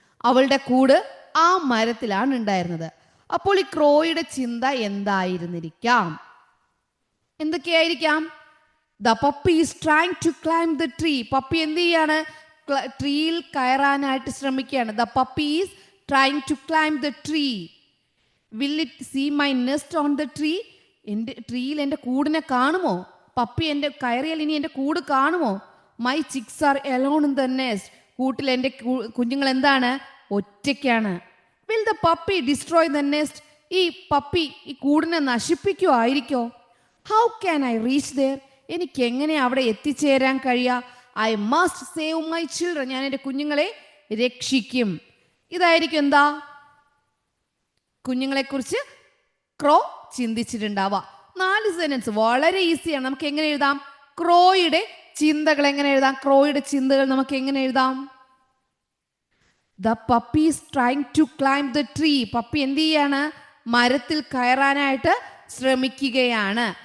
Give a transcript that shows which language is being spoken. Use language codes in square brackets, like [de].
[ml] അവളുടെ കൂട് ആ മരത്തിലാണ് ഉണ്ടായിരുന്നത്. അപ്പോൾ ഈ ക്രോയുടെ ചിന്ത എന്തായിരുന്നിരിക്കാം? എന്തൊക്കെയായിരിക്കാം? [en] The puppy is trying to climb the tree. [ml] Puppy എന്ത് ചെയ്യാണ്? ട്രീയിൽ കയറാനായിട്ട് ശ്രമിക്കുകയാണ്. [en] The puppy is trying to climb the tree. Will it see my nest on the tree? [ml] എൻ്റെ ട്രീയിൽ എൻ്റെ കൂടിനെ കാണുമോ? പപ്പി എൻ്റെ കയറിയാൽ ഇനി എൻ്റെ കൂട് കാണുമോ? [en] My chicks are alone in the nest. [ml] കൂട്ടിൽ എൻ്റെ കുഞ്ഞുങ്ങൾ എന്താണ്? ഒറ്റയ്ക്കാണ്. [en] Will the puppy destroy the nest? [ml] ഈ പപ്പി ഈ കൂടിനെ നശിപ്പിക്കുമായിരിക്കോ? [en] How can I reach there? [ml] എനിക്ക് എങ്ങനെ അവിടെ എത്തിച്ചേരാൻ കഴിയുക? [en] I must save my children. [ml] ഞാൻ എൻ്റെ കുഞ്ഞുങ്ങളെ രക്ഷിക്കും. ഇതായിരിക്കും എന്താ? കുഞ്ഞുങ്ങളെക്കുറിച്ച് ക്രോ ചിന്തിച്ചിട്ടുണ്ടാവുക. 4 സെന്റൻസ് വളരെ ഈസിയാണ്. നമുക്ക് എങ്ങനെ എഴുതാം? ക്രോയുടെ ചിന്തകൾ എങ്ങനെ എഴുതാം? ക്രോയുടെ ചിന്തകൾ നമുക്ക് എങ്ങനെ എഴുതാം? [en] The puppy is trying to climb the tree. [ml] Puppy എന്ത് ചെയ്യാണ്? മരത്തിൽ കയറാനായിട്ട് ശ്രമിക്കുകയാണ്.